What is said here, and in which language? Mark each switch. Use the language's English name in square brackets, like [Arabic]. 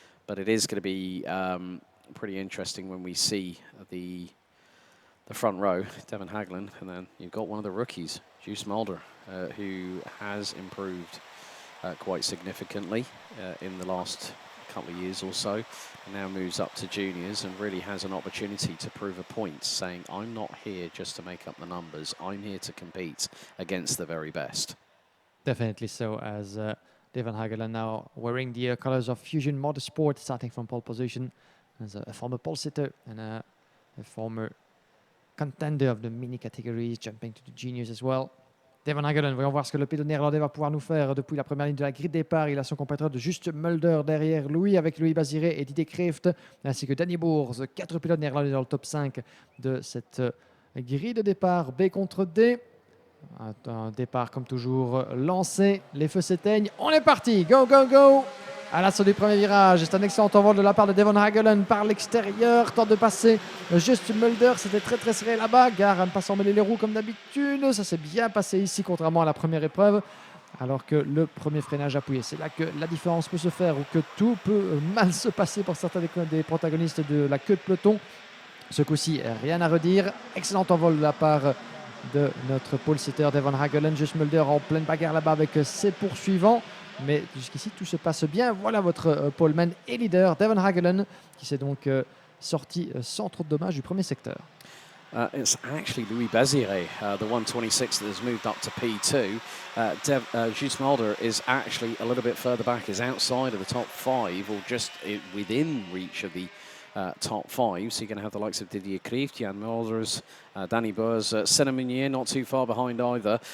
[English] But it is going to be pretty interesting when we see the front row, Devon Hagelen, and then you've got one of the rookies, Juice Mulder, who has improved quite significantly in the last couple of years or so, and now moves up to juniors and really has an opportunity to prove a point, saying, I'm not here just to make up the numbers, I'm here to compete against the very best. Definitely so, as Devon Hagelen now wearing the colors of Fusion Motorsport, starting from pole position as a former pole sitter and a former contender of the mini categories, jumping to the juniors as well. [French] Devon Hagelen, voyons voir ce que le pilote néerlandais va pouvoir nous faire depuis la première ligne de la grille de départ. Il a son compatriote Juste Mulder derrière lui, avec Louis Baziré et Didier Kreft, ainsi que Danny Bourse. 4 pilotes néerlandais dans le top 5 de cette grille de départ B contre D. Un départ comme toujours lancé, les feux s'éteignent, on est parti, [English] go go go! [French] À l'assaut du premier virage, c'est un excellent envol de la part de Devon Hagelen par l'extérieur, tente de passer juste Mulder, c'était très serré là-bas, gare à ne pas s'emmêler les roues comme d'habitude, ça s'est bien passé ici contrairement à la première épreuve, alors que le premier freinage appuyé, c'est là que la différence peut se faire ou que tout peut mal se passer pour certains des protagonistes de la queue de peloton. Ce coup-ci, rien à redire, excellent envol de la part de notre pole sitter Devon Hagelen, juste Mulder en pleine bagarre là-bas avec ses poursuivants. Mais jusqu'ici, tout se passe bien. Voilà votre poleman et leader, Devon Hagelen, qui s'est donc sorti sans trop de dommages du premier secteur. [English] It's actually Louis Baziré, the 126 that has moved up to P2. Juice Mulder is actually a little bit further back, is outside of the top 5 or just within reach of the top 5. So you're going to have the likes of Didier Kreft, Jan Mulders, Danny Boers, Senna Meunier, not too far behind either.